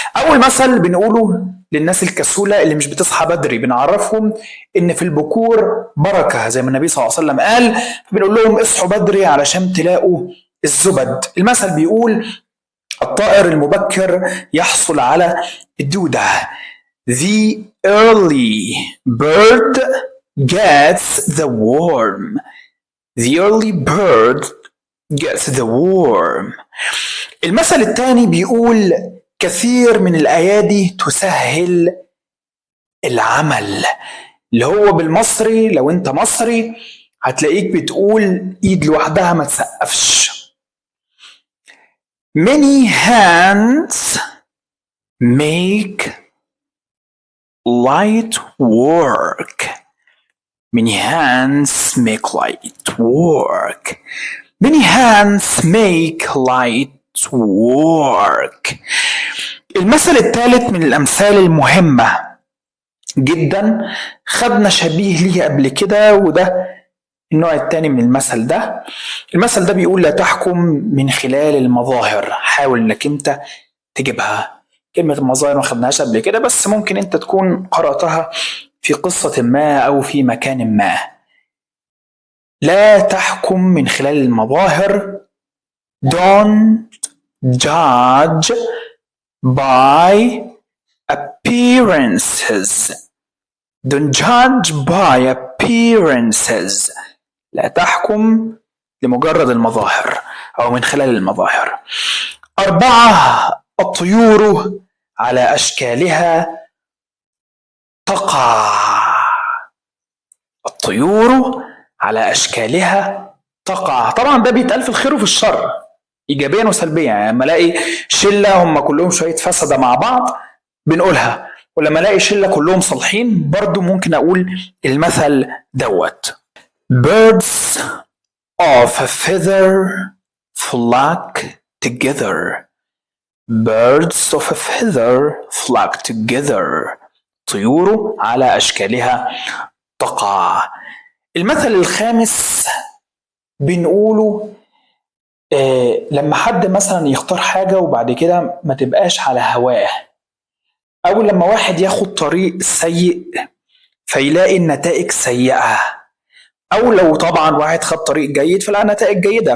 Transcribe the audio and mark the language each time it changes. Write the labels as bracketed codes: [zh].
[ar] أول مثل بنقوله للناس الكسولة اللي مش بتصحى بدري، بنعرفهم إن في البكور بركة زي ما النبي صلى الله عليه وسلم قال، فبنقول لهم اصحوا بدري علشان تلاقوا الزبد. المثل بيقول الطائر المبكر يحصل على الدودة. [en] The early bird gets the worm. The early bird gets the worm. [ar] المثل الثاني بيقول كثير من الأيادي تسهل العمل، اللي هو بالمصري لو انت مصري هتلاقيك بتقول ايد لوحدها ما تسقفش. [en] Many hands make light work. Many hands make light work. Many hands make light work. [ar] المثل الثالث من الأمثال المهمة جدا، خدنا شبيه ليه قبل كده، وده النوع الثاني من المثل ده. المثل ده بيقول لا تحكم من خلال المظاهر. حاول انك انت تجيبها. كلمة المظاهر ما خدناهاش قبل كده، بس ممكن انت تكون قرأتها في قصة ما او في مكان ما. لا تحكم من خلال المظاهر. [en] Don't judge by appearances. Don't judge by appearances. [ar] لا تحكم لمجرد المظاهر أو من خلال المظاهر. 4. الطيور على أشكالها تقع. الطيور على أشكالها تقع. طبعا ده بيتقال في الخير وفي الشر، إيجابيا وسلبيا. يعني لما الاقي شلة هم كلهم شوية فسدة مع بعض بنقولها، ولما الاقي شلة كلهم صالحين برضو ممكن أقول المثل دوت. [en] Birds of a feather flock together. Birds of a feather flock together. [ar] طيور على أشكالها تقع. المثل الخامس بنقوله لما حد مثلا يختار حاجة وبعد كده ما تبقاش على هواه، أو لما واحد ياخد طريق سيء فيلاقي النتائج سيئة، أو لو طبعا واحد خد طريق جيد فلا نتائج جيدة.